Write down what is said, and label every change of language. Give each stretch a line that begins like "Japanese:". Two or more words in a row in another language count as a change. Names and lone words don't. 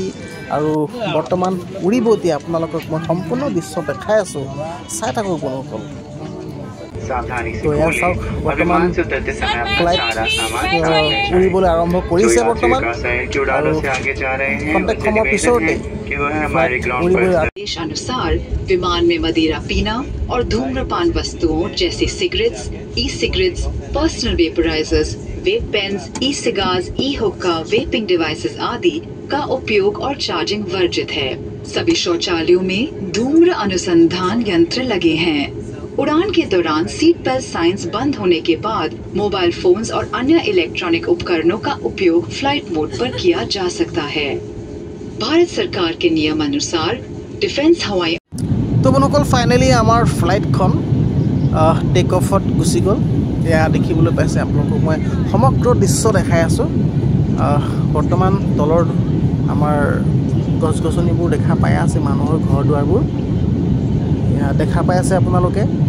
Assamese: আৰু বৰ্তমান উৰিব এতিয়া। আপোনালোকক মই সম্পূৰ্ণ দৃশ্য দেখাই আছোঁ, চাই থাকক বন্ধুসকল। তো এয়া চাওক, বৰ্তমান ফ্লাইট উৰিবলৈ আৰম্ভ কৰিছে বৰ্তমান আৰু কণ্টেক্ট সময়ৰ পিছতে
Hindi: देश अनुसार विमान में मदिरा पीना और धूम्रपान वस्तुओं जैसे
English: cigarettes, e-cigarettes, personal vaporizers, vape pens, e-cigars, e-hookah, vaping devices
Hindi: आदि का उपयोग और चार्जिंग वर्जित है। सभी शौचालयों में धूम्र अनुसंधान यंत्र लगे हैं। उड़ान के दौरान
English: seat belt signs
Hindi: बंद होने के बाद
English: mobile phones
Hindi: और अन्य इलेक्ट्रॉनिक उपकरणों का उपयोग
English: flight mode
Hindi: पर किया जा सकता है। भारत सरकार के नियम अनुसार डिफेंस हवाई।
Assamese: तो बন্ধুসকল, ফাইনেলি আমাৰ ফ্লাইটখন
English: take off
Assamese: গুচি গ'ল। এয়া দেখিবলৈ পাইছে আপোনালোকক মই সমগ্ৰ দৃশ্য দেখাই আছোঁ। বৰ্তমান তলৰ আমাৰ গছ গছনিবোৰ দেখা পাই আছে, মানুহৰ ঘৰ দুৱাৰবোৰ এয়া দেখা পাই আছে আপোনালোকে।